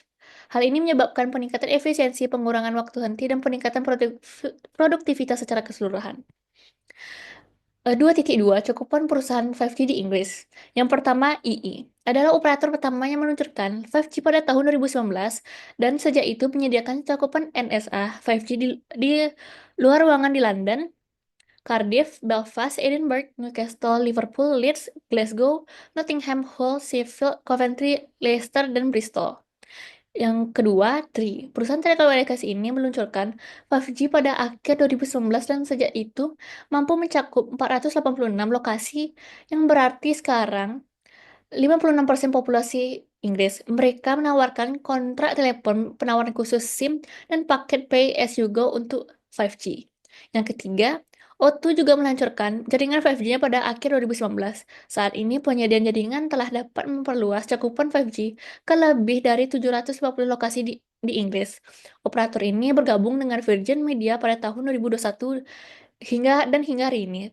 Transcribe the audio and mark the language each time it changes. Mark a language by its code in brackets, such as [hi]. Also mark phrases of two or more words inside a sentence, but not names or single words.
[id] Hal ini menyebabkan peningkatan efisiensi, pengurangan waktu henti, dan peningkatan produktivitas secara keseluruhan. 2.2 Cakupan perusahaan 5G di Inggris. Yang pertama, EE adalah operator pertama yang meluncurkan 5G pada tahun 2019 dan sejak itu menyediakan cakupan NSA 5G di luar ruangan di London, Cardiff, Belfast, Edinburgh, Newcastle, Liverpool, Leeds, Glasgow, Nottingham, Hull, Sheffield, Coventry, Leicester, dan Bristol. Yang kedua, Tri. Perusahaan telekomunikasi ini meluncurkan 5G pada akhir 2019 dan sejak itu mampu mencakup 486 lokasi yang berarti sekarang 56% populasi Inggris. Mereka menawarkan kontrak telepon, penawaran khusus SIM, dan paket [en] pay as you go [id] untuk 5G. Yang ketiga, O2 juga meluncurkan jaringan 5G-nya pada akhir 2019. Saat ini penyediaan jaringan telah dapat memperluas cakupan 5G ke lebih dari 750 lokasi di Inggris. Operator ini bergabung dengan Virgin Media pada tahun 2021 hingga hari ini.